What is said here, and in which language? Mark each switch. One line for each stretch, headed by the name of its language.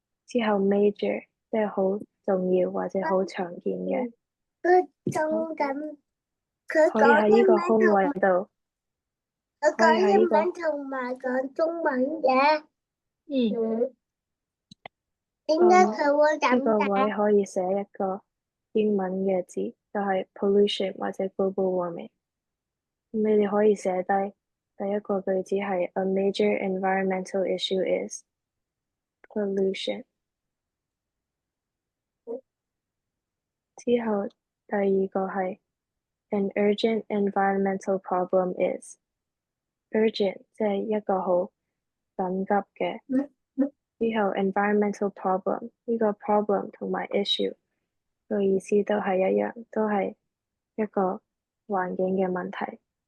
Cantonese: 之後 major 即係好重要或者好常見嘅，可以喺呢個空位度，佢講英文同埋講中文嘅。點解佢會咁？呢個位可以寫一個英文嘅字，就係 pollution 或者
English: global warming。
Cantonese: 你哋可以寫低第一個句子係
English: a major environmental issue is pollution。
Cantonese: 之後第二個係
English: an urgent environmental problem is urgent，
Cantonese: 即係一個好緊急嘅。之後
English: environmental problem
Cantonese: 呢個 problem 同埋 issue 個意思都係一樣，都係一個環境嘅問題。